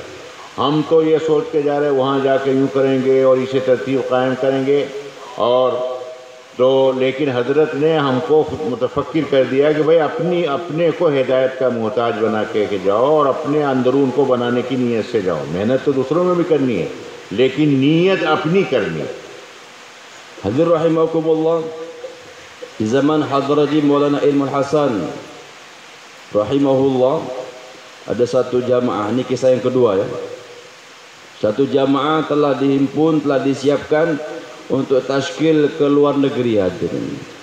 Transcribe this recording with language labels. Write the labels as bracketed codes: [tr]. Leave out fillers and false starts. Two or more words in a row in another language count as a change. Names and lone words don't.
[hi] हम तो ये सोच के जा रहे वहाँ जाके यूँ करेंगे और इसे तरतीब कायम करेंगे, और तो लेकिन हज़रत ने हमको मुतफक्किर कर दिया कि भाई अपने को हिदायत का मोहताज बना के जाओ और अपने अंदरून को बनाने की नीयत से जाओ। मेहनत तो दूसरों में भी करनी है, लेकिन नीयत अपनी करनी है। [ms] Hadir rahimakumullah, di zaman Hadrat Maulana Ilmul Hasan rahimahullah, ada satu jamaah, ini kisah yang kedua ya. Satu jamaah telah dihimpun, telah disiapkan untuk tashkil ke luar negeri hadirin.